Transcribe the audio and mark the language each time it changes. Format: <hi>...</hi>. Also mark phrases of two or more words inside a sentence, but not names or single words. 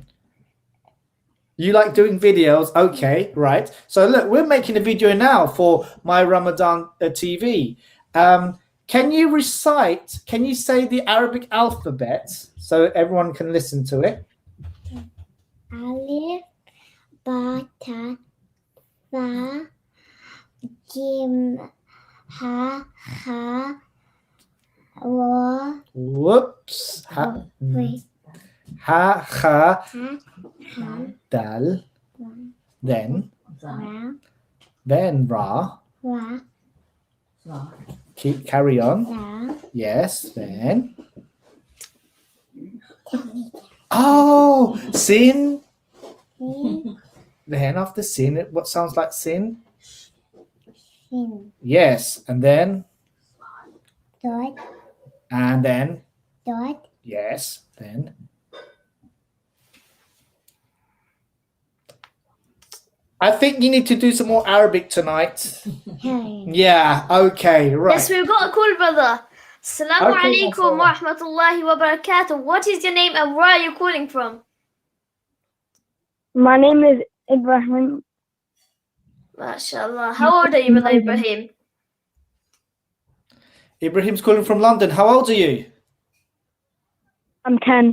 <en>You like doing videos? Okay, right. So look, we're making a video now for my Ramadan TV. Can you say the Arabic alphabet so everyone can listen to it?</en> <ar>Alif, با تا ثا جيم حا حا وا.</ar> <en>Whoops. Wait.</en> <ar>حا حا, Ha, dal, Wa,</ar> <en>then</en> <ar>Ra, ra. Wa,</ar> <en>Carry on.</en> <ar>Da,</ar> <en>Yes, then. Oh, sin.</en> <ar>Sin,</ar> <en>Then after sin, what sounds like sin?</en> <ar>Sin,</ar> <en>Yes, and then Dot. And then, Dot. yes, then. I think you need to do some more Arabic tonight. Yeah, okay, right. Yes, we've got a call, brother.</en> <ar>Assalamu</ar> <en>Okay,</en> <ar>عليكم و mashallah. رحمة الله وبركاته.</ar> <en>What is your name and where are you calling from? My name is Ibrahim.</en> <ar>MashaAllah.</ar> <en>How old are you, brother Ibrahim? Ibrahim's calling from London. How old are you? I'm 10.</en>